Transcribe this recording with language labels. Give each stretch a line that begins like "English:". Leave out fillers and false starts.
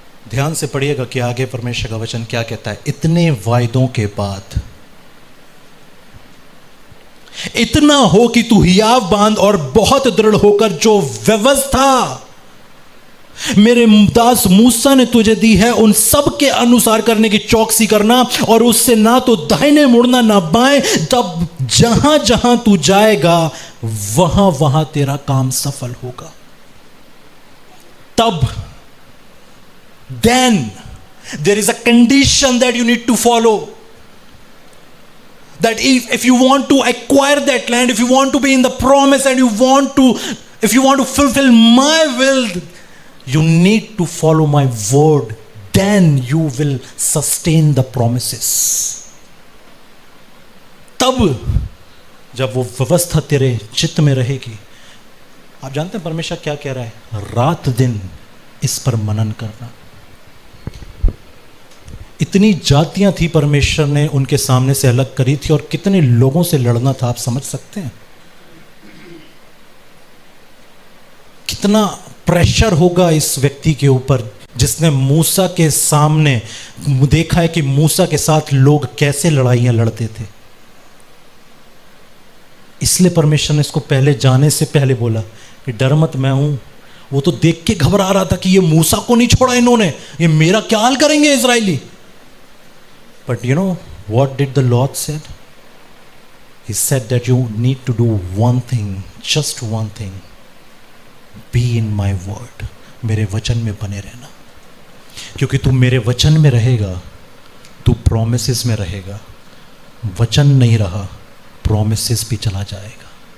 Hindi: ध्यान से पढ़िएगा कि आगे परमेश्वर का वचन क्या कहता है। इतने वायदों के बाद इतना हो कि तू हियाव बांध और बहुत दृढ़ होकर जो व्यवस्था मेरे दास मूसा ने तुझे दी है उन सब के अनुसार करने की चौकसी करना, और उससे ना तो दाहिने मुड़ना ना बाएं, तब जहां जहां तू जाएगा वहां वहां तेरा काम सफल होगा। तब
English: then there is a condition that you need to follow, that if you want to acquire that land, if you want to be in the promise, and if you want to fulfill my will, you need to follow my word, then you will sustain the promises.
Hindi: तब जब वो व्यवस्था तेरे चित्त में रहेगी, आप जानते हैं परमेश्वर क्या कह रहा है? रात दिन इस पर मनन करना। इतनी जातियां थी परमेश्वर ने उनके सामने से अलग करी थी, और कितने लोगों से लड़ना था, आप समझ सकते हैं? कितना प्रेशर होगा इस व्यक्ति के ऊपर जिसने मूसा के सामने देखा है कि मूसा के साथ लोग कैसे लड़ाइयां लड़ते थे। इसलिए परमेश्वर ने इसको पहले जाने से पहले बोला कि डर मत, मैं हूं। वो तो देख के घबरा रहा था कि ये मूसा को नहीं छोड़ा इन्होंने, ये मेरा क्या हाल करेंगे Israeli.
English: But you know what did the Lord said? He said that you need to do one thing, just one thing. Be in my word.
Hindi: मेरे वचन में बने रहना, क्योंकि तू मेरे वचन में रहेगा, तू प्रोमिसेस में रहेगा। वचन नहीं रहा, प्रोमिसेस भी चला जाएगा।